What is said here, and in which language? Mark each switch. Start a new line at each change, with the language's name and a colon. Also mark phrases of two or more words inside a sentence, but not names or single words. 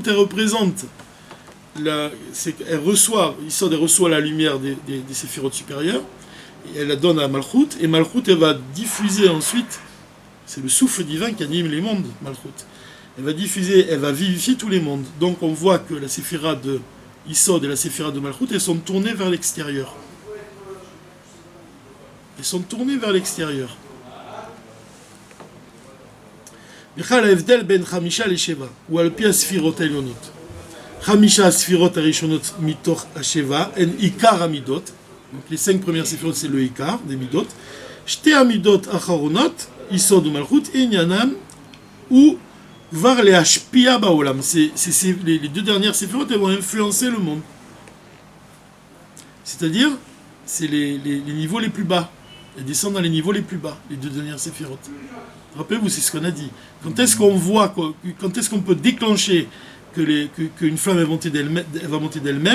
French: Elle représente, Isod elle reçoit la lumière des séphirotes supérieures, et elle la donne à Malchut, et Malchut elle va diffuser ensuite, c'est le souffle divin qui anime les mondes, Malchut. Elle va diffuser, elle va vivifier tous les mondes. Donc on voit que la séphirate de Isod et la séphirate de Malchut, elles sont tournées vers l'extérieur. Elles sont tournées vers l'extérieur.
Hebrew: בכלל ההבדל בין 5 ל7 הוא על פי הספירות העליונות. 5 הספירות הראשונות מתוך השבע הן עיקר המידות.
French: Donc les 5 premières séphirotes c'est le עיקר des מידות.
Hebrew: 2 המידות האחרונות, יסוד ומלכות, עניינם הוא כבר להשפיע בעולם.
French: Les 2 dernières séphirotes elles vont influencer le monde. C'est-à-dire, c'est les niveaux les plus bas. Elles descendent dans les niveaux les plus bas, les 2 dernières séphirotes. Rappelez-vous, c'est ce qu'on a dit. Quand est-ce qu'on peut déclencher qu'une flamme va monter d'elle-même?